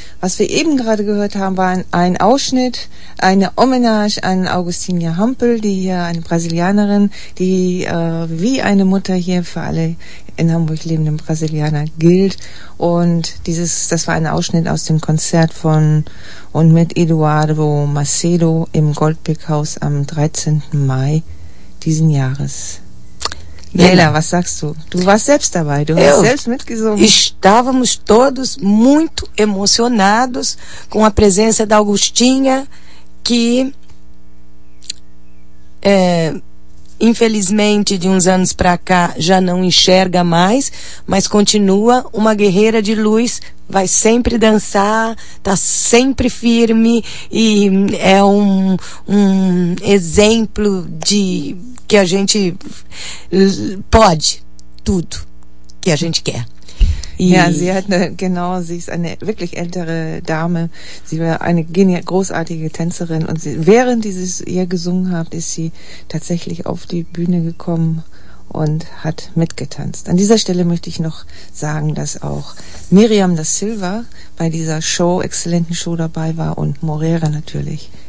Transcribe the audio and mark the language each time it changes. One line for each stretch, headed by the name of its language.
German: Was wir eben gerade gehört haben, war ein Ausschnitt, eine Hommage an Augustinia Hampel, die hier eine Brasilianerin, die wie eine Mutter hier für alle in Hamburg lebenden Brasilianer gilt. Und das war ein Ausschnitt aus dem Konzert von und mit Eduardo Macedo im Goldbeck-Haus am 13. Mai diesen Jahres. Leila, was sagst du? Du warst selbst dabei, hast selbst mitgesungen.
Portuguese: Estávamos todos muito emocionados com a presença da Augustinha, que infelizmente de uns anos para cá já não enxerga mais, mas continua uma guerreira de luz, vai sempre dançar, está sempre firme e é um exemplo de que a gente pode tudo que a gente quer.
German: Ja, sie hat sie ist eine wirklich ältere Dame. Sie war eine großartige Tänzerin und während dieses ihr gesungen habt, ist sie tatsächlich auf die Bühne gekommen und hat mitgetanzt. An dieser Stelle möchte ich noch sagen, dass auch Miriam da Silva bei dieser Show, exzellenten Show dabei war und Moreira natürlich.